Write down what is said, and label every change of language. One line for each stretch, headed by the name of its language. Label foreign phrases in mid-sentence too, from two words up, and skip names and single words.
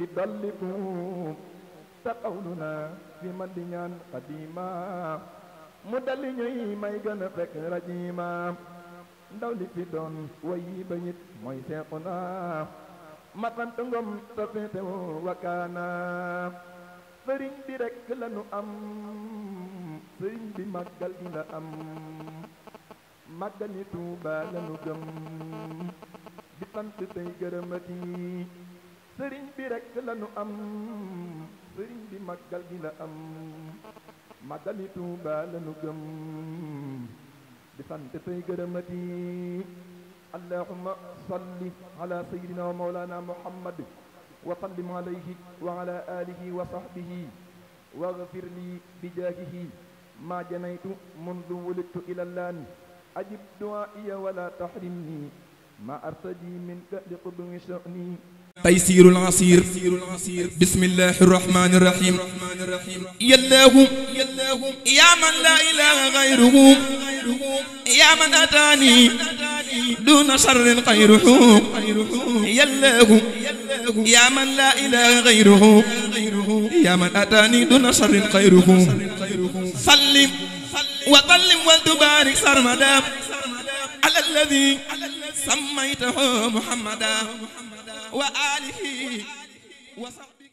Wolof: dolliku te xawlu na fi man di ñaan xadima mu dali ñuy may gën a fekk rajima ndaw li fi doon wayi ba it mooy Seexuna matant ngom te féetewu wakaana sëriñ bi rekk lanu am sëriñ bi màggal gi la am màggali Tuuba lanu gëm di sant tey gërëmati sëriñ bi rekk lanu am sëriñ bi màggal gi la am màggali Tuuba lanu gëm di sant tey gërëmati
Arabic: اللهم صل على سيدنا ومولانا محمد وسلم عليه وعلى آله وصحبه واغفر لي بجاهه ما جنيت منذ ولدت إلى الآن أجب دعائي ولا تحرمني ما أرتجي منك لقدوم شأني تيسير العسير بسم الله الرحمن الرحيم يا الله يا من لا إله غيره يا من أتاني دون شر غيره يا الله يا من لا إله غيره يا من أتاني دون شر غيره سلم وسلم وتبارك سرمدا على الذي سميته محمدا وآله وصحبه